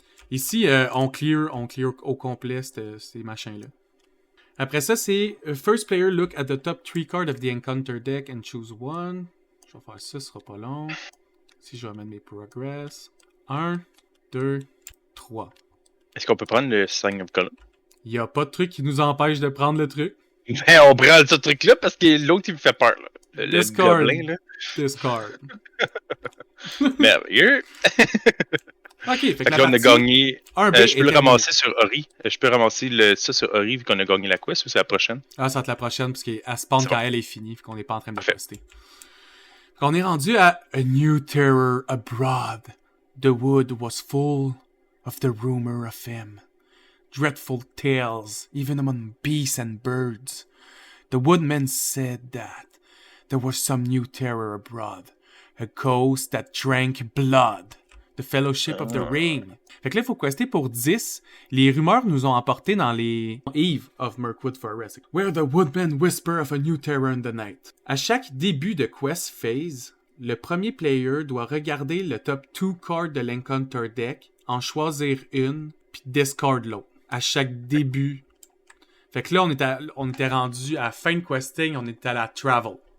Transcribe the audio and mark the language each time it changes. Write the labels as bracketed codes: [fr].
[fr] Ici, on clear au complet ces machins-là. Après ça, c'est [en] first player look at the top 3 cards of the encounter deck and choose one. [fr] Je vais faire ça, ce sera pas long. Si je vais mettre mes progress. 1, 2, 3. Est-ce qu'on peut prendre le Sign of Column? Il n'y a pas de truc qui nous empêche de prendre le truc. Ben, on prend ce truc-là parce que l'autre, il me fait peur. Là. Le Discard. gobelin, là. Discard. Merveilleux. Ok, fait que là, on a gagné. Je peux le ramasser sur Ori. Je peux ramasser ça sur Ori vu qu'on a gagné la quest ou c'est la prochaine? Ah, ça va être la prochaine parce qu'elle spawn quand elle est finie, fait qu'on n'est pas en train de Parfait. tester. On est rendu à A New Terror Abroad. [en] The wood was full of the rumor of him. Dreadful tales, even among beasts and birds. The woodmen said that there was some new terror abroad. A ghost that drank blood. The Fellowship of the Ring. [fr] Fait que là, il faut quester pour 10. Les rumeurs nous ont emportés dans les Eve of Mirkwood Forest. [en] Where the woodmen whisper of a new terror in the night. [fr] À chaque début de quest phase, le premier player doit regarder le [en] top 2 cards [fr] de l'Encounter deck, en choisir une, puis discard l'autre. À chaque début. Fait que là, on était rendu à fin de questing, on était à la travel.